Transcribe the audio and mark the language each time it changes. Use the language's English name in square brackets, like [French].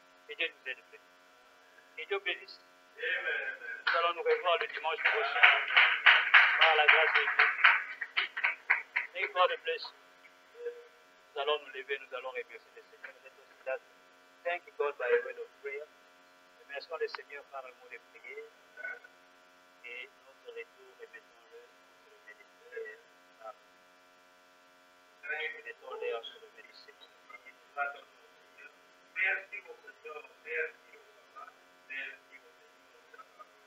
[French] Et Dieu nous aide. Et Dieu bénisse. Nous allons nous revoir le dimanche prochain. Par la grâce de Dieu. [English] May God bless you. [French] Nous allons nous lever, nous allons remercier le Seigneur. [English] Thank God by a word of prayer. [French] Remercions le Seigneur par un mot de prière. Et notre retour, remettons-le sur le méditer. Remettons-le sur le méditer. Merci pour ce temps. Merci pour papa. Merci pour ce temps.